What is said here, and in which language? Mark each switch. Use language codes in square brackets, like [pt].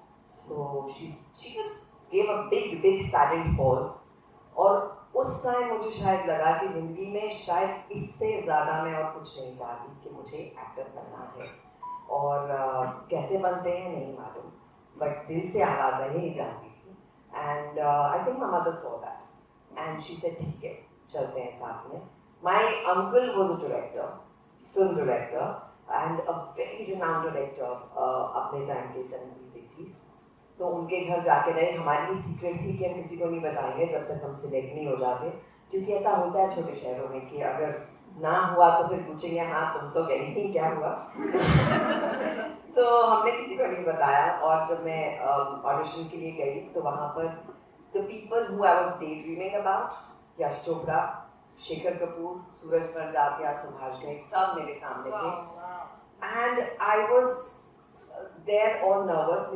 [en] so she just give a big silent pause, [hi] और उस time मुझे शायद लगा कि जिंदगी में शायद इससे ज़्यादा मैं और कुछ नहीं चाहती कि मुझे एक्टर बनना है, और कैसे बनते हैं नहीं मालूम, बट दिल से आवाज़ आई ही जानती। [en] And I think my mother saw that, and she said, [hi] "ठीक है, चलते हैं साथ में." [en] My uncle was a director, film director, and a very renowned director [hi] अपने टाइम के [en] 70s 80s। [hi] तो उनके घर जाके रहे। हमारी सीक्रेट थी कि हम किसी को नहीं बताएंगे जब तक हम सिलेक्ट नहीं हो जाते, क्योंकि ऐसा होता है छोटे शहरों में कि अगर ना हुआ तो फिर पूछेंगे हाँ तुम तो गई थी, क्या हुआ? तो हमने किसी को नहीं बताया, और जब मैं ऑडिशन के लिए गई तो वहाँ पर [en] the people who I was daydreaming about, [hi] Yash Chopra, Shekhar Kapoor, सूरज बरजात्या, सुभाष घई, सब मेरे सामने थे, [en] and I was there all nervous।